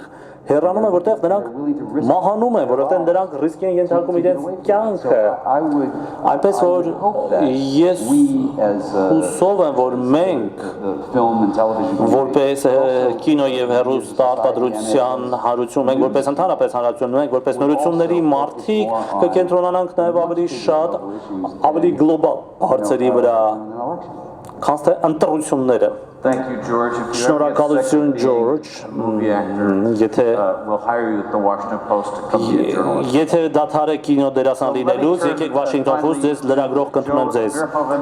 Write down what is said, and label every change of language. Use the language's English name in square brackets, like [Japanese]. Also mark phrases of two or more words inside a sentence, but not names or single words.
[Armenian] հեռանում են, որտեղ նրանք մահանում են, որովհետև նրանք ռիսկի են ենթարկում իրենց կյանքը։ Այնպես որ ես հուսով եմ, որ մենք որպես կինո եւ հեռուստաարտադրության հարություն, մենք որպես ընդհանրապես հանրություն, մենք որպես նորությունների մարդիկ կկենտրոնանանք նաեւ ավելի շատ, ավելի գլոբալ հարցերի վրա։ քանց թե ընտրությունները։ [English] Thank you, George. If you ever get sick [Armenian] Շնորհակալություն, [English] of being George, a movie actor, [Armenian] եթե [English] we'll hire you at the Washington Post to come be a journalist. [Armenian] եթե դադարեք կինո դերասան լինելուց, եկեք Washington Post, ձեզ լրագրող կընդունեմ ձեզ։